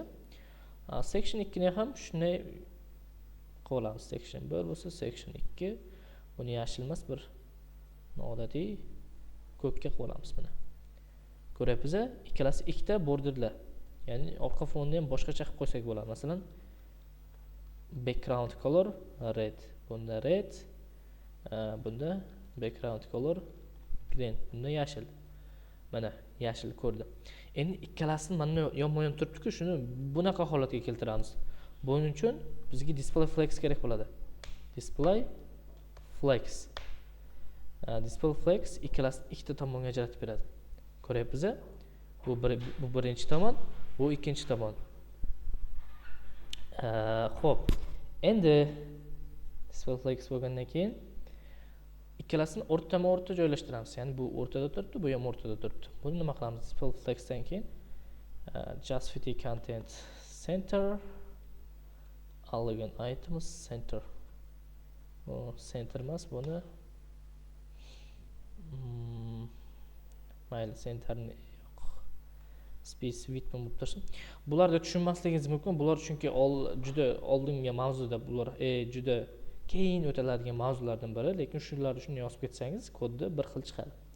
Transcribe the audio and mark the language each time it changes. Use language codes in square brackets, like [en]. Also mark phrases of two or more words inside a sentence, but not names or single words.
[uz] Section 2 ni ham shunday qilamiz. Section 1 bo'lsa, section 2 buni yashil emas, bir noodatiy ko'kka qo'yamiz buni. Ko'ryapsiz-a? Ikkalasi ikkita borderlar. Ya'ni orqa fonni ham boshqacha qilib qo'ysak bo'ladi. Masalan, [en] background color red, [uz] bunda red, bunda [en] background color green, [uz] bunda yashil. Mana yashil ko'rdi. Endi ikkalasini mana yonma-yon turibdi-ku, shuni bunaqa holatga keltiramiz. Buning uchun bizga [en] display flex [uz] kerak bo'ladi. [en] Display flex. Display flex [uz] ikkalasini ikkita tomonga ajratib beradi. Ko'ryapsiz-a? Bu birinchi tomon, bu ikkinchi tomon. Xo'p. Endi [en] display flex [uz] bo'lgandan keyin ikkalasini o'rtama-o'rta joylashtiramiz. Ya'ni bu o'rtada turibdi, bu ham o'rtada turibdi. Buni nima qilamiz? [en] Display flexdan [uz] keyin [en] just fit content center algan items center. [uz] Bu center emas, buni mayli centerni yo'q. [en] Space width [uz] bo'lib tursin. Bularga tushunmasligingiz mumkin. Bular chunki juda oldingi mavzuda bular juda keyin o'tiladigan mavzulardan biri, lekin shularni shunday yozib ketsangiz kodda bir xil chiqadi.